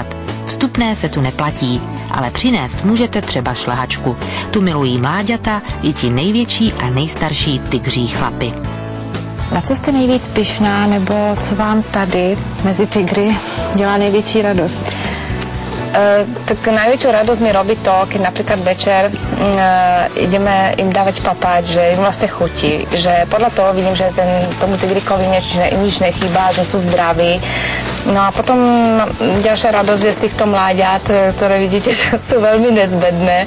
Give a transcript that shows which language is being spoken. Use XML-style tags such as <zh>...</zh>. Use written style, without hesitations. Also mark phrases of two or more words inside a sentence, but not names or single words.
<cs>Vstupné se tu neplatí, ale přinést můžete třeba šlehačku. Tu milují mláďata i ti největší a nejstarší tygří chlapy. Na co jste nejvíc pyšná, nebo co vám tady mezi tygry dělá největší radost?</cs> <sk>Tak najväčšiu radosť mi robí to, keď napríklad večer ideme im dávať papať, že im vlastne chutí, že podľa toho vidím, že tomu tygrikovi nič nechýba, že sú zdraví. No a potom ďalšia radosť je z týchto mláďat, ktoré vidíte, že sú veľmi nezbedné.</sk>